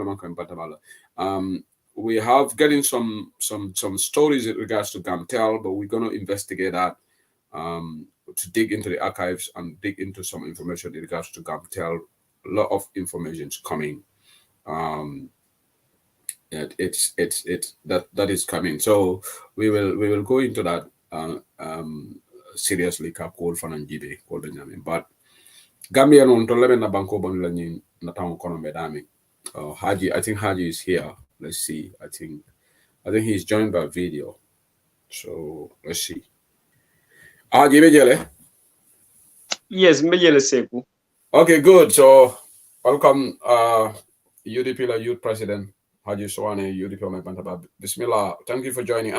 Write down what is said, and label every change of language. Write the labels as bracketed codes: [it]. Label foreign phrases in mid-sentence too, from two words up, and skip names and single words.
[en] We have getting some stories in regards to Gamtel, but we're gonna investigate that to dig into the archives and dig into some information in regards to Gamtel. A lot of information is coming. That is coming. So we will go into that seriously. Call Benjamin, but [man] Gambia non to leben na banko banula ni na town kono medami. [en] Haji, I think Haji is here. Let's see. I think he's joined by video. So let's see. Haji Mejele. Yes, Mejele Seku. Okay, good. So welcome, UDP La Youth President Haji Soane, UDP Bantaba. Bismillah. Thank you for joining.